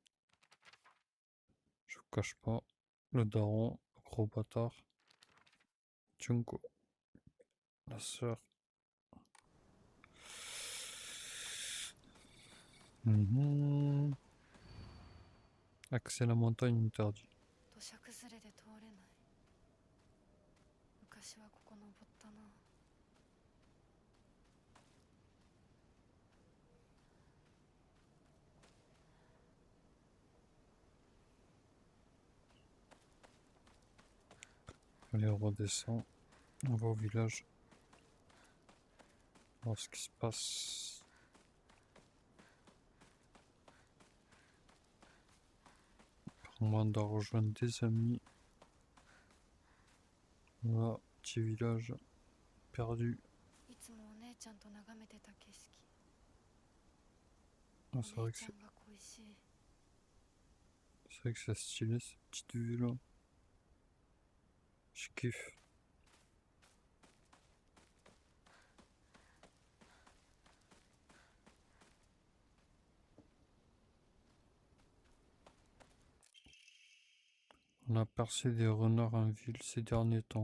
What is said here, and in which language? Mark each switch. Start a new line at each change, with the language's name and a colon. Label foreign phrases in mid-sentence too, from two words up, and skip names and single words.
French: Je vous cache pas. Le daron, le gros bâtard. Junko, la sœur. Accès à la montagne interdit.
Japanese: 土砂崩れで通れない。昔はここ登ったな。
French: Allez, on redescend. On va au village. Voir ce qui se passe. On doit rejoindre des amis. Voilà, petit village perdu.
Japanese: いつもお姉ちゃんと眺めてた景色。
French: Ah,
Japanese: お
French: c'est vrai
Japanese: 姉
French: que
Japanese: ちゃ
French: c'est
Japanese: んが恋しい。
French: stylé cette petite vue là. Je kiffe. On a percé des renards en ville ces derniers temps.